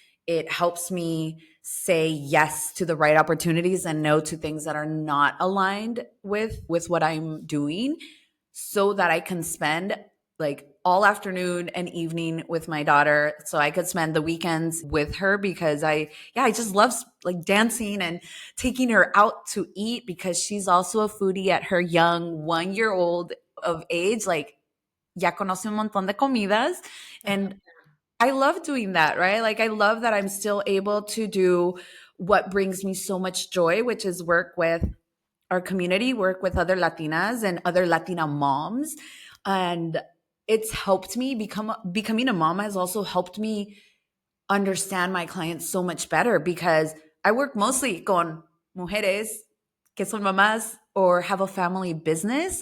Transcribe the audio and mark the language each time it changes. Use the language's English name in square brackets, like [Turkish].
[English] It helps me say yes to the right opportunities and no to things that are not aligned with what I'm doing, so that I can spend like all afternoon and evening with my daughter, so I could spend the weekends with her, because I just love like dancing and taking her out to eat, because she's also a foodie at her young 1 year old of age. [Spanish] Like, ya conoce un montón de comidas. [English] I love And I love doing that, right? Like, I love that I'm still able to do what brings me so much joy, which is work with our community, work with other Latinas and other Latina moms. And it's helped me becoming a mom has also helped me understand my clients so much better, because I work mostly [Spanish] con mujeres que son mamás [English] or have a family business.